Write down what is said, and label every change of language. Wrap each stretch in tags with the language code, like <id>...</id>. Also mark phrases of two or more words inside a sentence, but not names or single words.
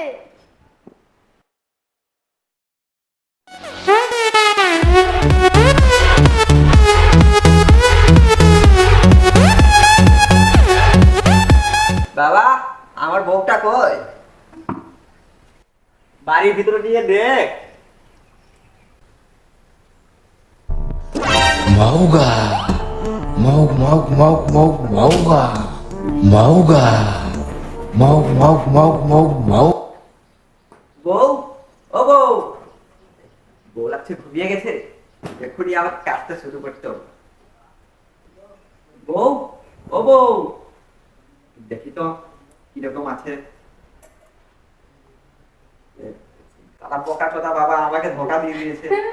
<bn>বাবা, আমার বউটা কই? বাড়ির ভিতরে নিয়ে দেখ। Mauga. Maug, maug, maug, maug, mauga. Mauga. Maug, maug, maug, maug, maug. বউ, ও বউ। বউ লাগছে ঘুমিয়ে গেছে, এক্ষুনি আবার কাজটা শুরু করতে হবে। বউ, ও বউ, দেখি তো কিরকম আছে। তারা বোকা চোদা বাবা আমাকে ধোকা দিয়ে দিয়েছে।</bn>